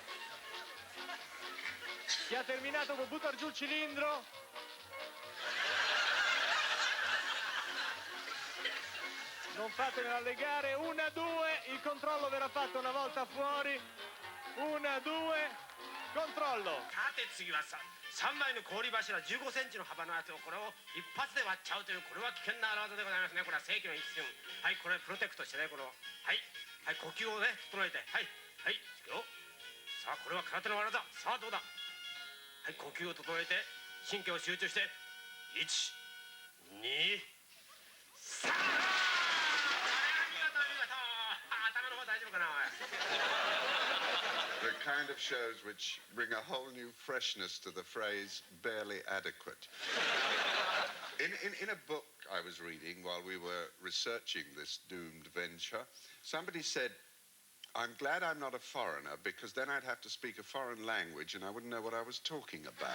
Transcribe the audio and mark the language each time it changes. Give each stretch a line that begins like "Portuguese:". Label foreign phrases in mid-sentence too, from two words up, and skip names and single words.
Italian: Chi ha terminato può buttare giù il cilindro. Non fatevela legare. 1, 2, il controllo verrà fatto una volta fuori. 1, 2, controllo.
Japanese: さて次はさ3枚の氷柱15センチの幅のやつをこれを一発で割っちゃうというこれは危険な荒技でございますね。これは世紀の一瞬。はいこれプロテクトしてねこれをはい呼吸をね整えてはいいくよ。さあこれは空手の技さあどうだはい呼吸を整えて神経を集中して1、2、3。頭の方大丈夫かなおい。
English: The kind of shows which bring a whole new freshness to the phrase barely adequate. In a book I was reading while we were researching this doomed venture, somebody said, I'm glad I'm not a foreigner because then I'd have to speak a foreign language and I wouldn't know what I was talking about.